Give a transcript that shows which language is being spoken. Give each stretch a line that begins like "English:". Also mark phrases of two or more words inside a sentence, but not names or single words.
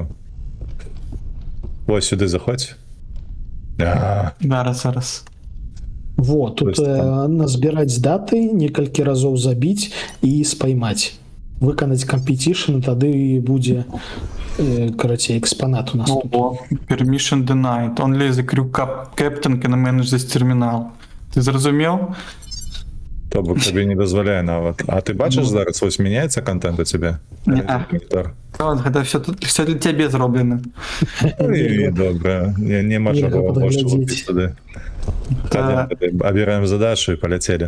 Belarusian: Вось сюды заходзь. Зараз. Во, тут назбіраць даты, некалькі разоў забіць і спаймаць. Выканаць кампетішн, тады будзе карацей экспанат у нас тут.
English: Permission denied. Only the crew captain can manage this terminal.
Belarusian: Ты зразумеў? То бок табе не дазваляе нават. А ты бачыш зараз, вось мяняецца контент у цябе? Гэта все для цябе зроблена. Добра, не мажарова больше туды. Абіраем задачу і паляцелі.